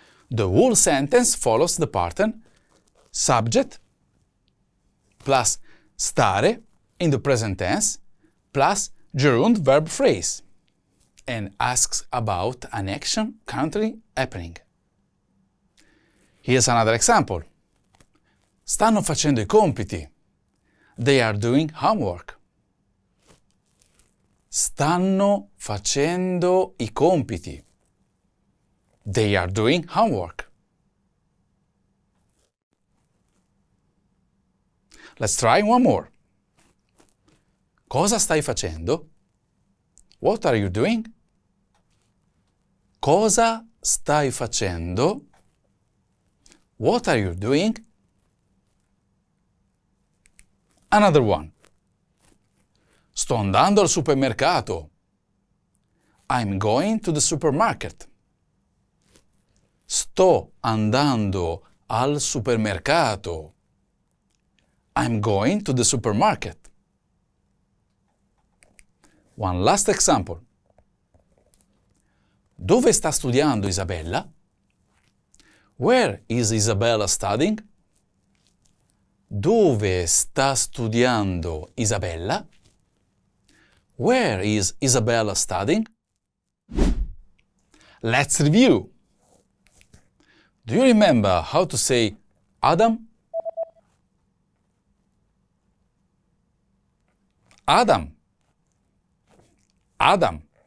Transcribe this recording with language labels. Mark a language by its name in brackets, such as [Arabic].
[English] The whole sentence follows the pattern subject plus stare in the present tense plus gerund verb phrase and asks about an action currently happening. Here's another example. [Italian] Stanno facendo i compiti. [English] They are doing homework. [Italian] Stanno facendo i compiti. [English] They are doing homework. Let's try one more. [Italian] Cosa stai facendo? [English] What are you doing? [Italian] Cosa stai facendo? [English] What are you doing? Another one. [Italian] Sto andando al supermercato. [English] I'm going to the supermarket. [Italian] Sto andando al supermercato. [English] I'm going to the supermarket. One last example. [Italian] Dove sta studiando Isabella? [English] Where is Isabella studying? [Italian] Dove sta studiando Isabella? [English] Where is Isabella studying? Let's review. Do you remember how to say Adam? Adam. Adam.